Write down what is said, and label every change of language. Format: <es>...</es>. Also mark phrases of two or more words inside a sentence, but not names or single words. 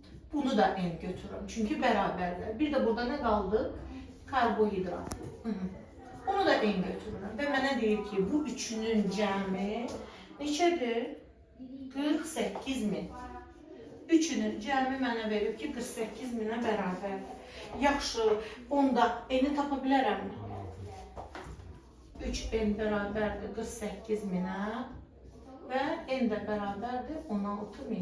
<tr>Bunu da en götürürüm. Çünkü beraberler. Bir de burada ne kaldı? Karbohidrat. Onu da en götürürüm.</tr> <az>Ve bana deyir ki bu üçünün cəmi neçədir? 48.000. Üçünün cəmi mənə verib ki 48.000-ə bərabərdir. Yaxşı, onda eni tapa bilərəmmi? 3n bərabərdir 48.000-ə və n də bərabərdir 16.000.</az>